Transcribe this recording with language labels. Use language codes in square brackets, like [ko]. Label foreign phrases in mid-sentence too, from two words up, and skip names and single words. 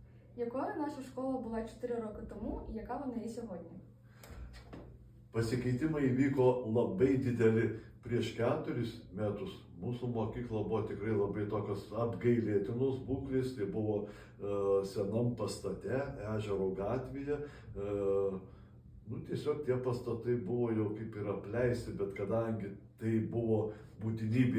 [uk] Якою наша школа була 4 роки тому і яка вона є сьогодні? [lt] Pasikeitimai įvyko labai dideli prieš 4 metus. Mūsų mokykla buvo tikrai labai tokios apgailėtinos būklės. Tai buvo senam pastate, ežero gatvėje. Tiesiog tie pastatai buvo jau kaip ir apleisti, bet kadangi tai buvo būtinybė,